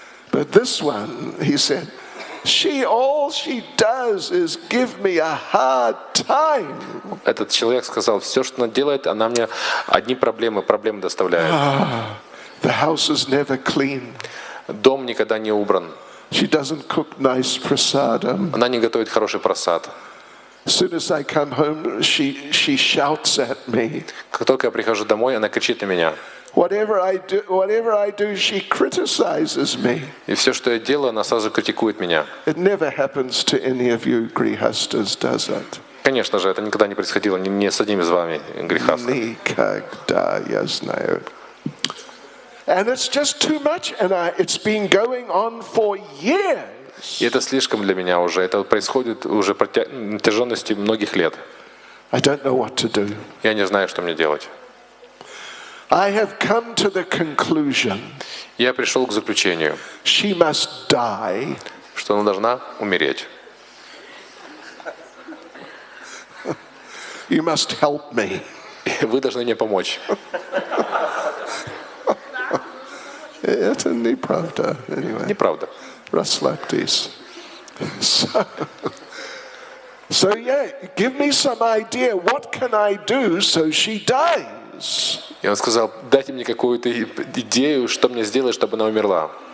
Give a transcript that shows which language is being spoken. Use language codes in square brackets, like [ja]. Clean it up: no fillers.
[en] But this one, he said, all she does is give me a hard time. [ru] Этот человек сказал: все, что она делает, она мне одни проблемы доставляет. [en] The house is never clean. [ru] Дом никогда не убран. [en] She doesn't cook nice prasadam. [ru] Она не готовит хороший прасад. [en] As soon as I come home, she shouts at me. [ru] Как только я прихожу домой, она кричит на меня. [en] Whatever I do, she criticizes me. [ru] И все, что я делаю, она сразу критикует меня. [en] It never happens to any of you grihastas, does it? [ru] Конечно же, это никогда не происходило ни с одним из вами грехастами. Никогда, я знаю. [en] And it's just too much, and it's been going on for years. [ru] И это слишком для меня уже. Это происходит уже протяженности многих лет. [en] I don't know what to do. [ru] Я не знаю, что мне делать. [en] I have come to the conclusion. [ru] Я пришел к заключению, [en] she must die. [ru] Что она должна умереть. [en] You must help me. [ru] Вы должны мне помочь. Это неправда. Anyway. Неправда. Расслабьтесь. [en] So yeah, give me some idea. What can I do so she dies? [ru] И он сказал: дайте мне какую-то идею, что мне сделать, чтобы она умерла.